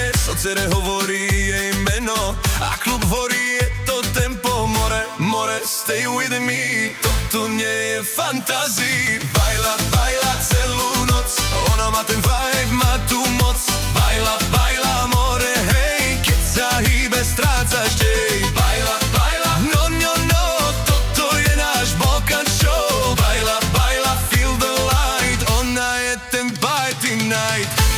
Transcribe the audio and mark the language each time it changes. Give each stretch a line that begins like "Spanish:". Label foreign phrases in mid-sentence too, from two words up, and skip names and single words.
Slovak: Socere hovorí jej meno a klub horí, je to tempo.
English: More, more, stay with me,
Slovak: toto nie je fantázii. Bajla, bajla celú noc, ona má ten vibe, má tú moc. Bajla, bajla, more, hej, keď sa hýbe, strácaš dej. Bajla, bajla, no, no, no, toto je náš Balkan show. Bajla, bajla,
English: feel the light,
Slovak: ona je ten party night.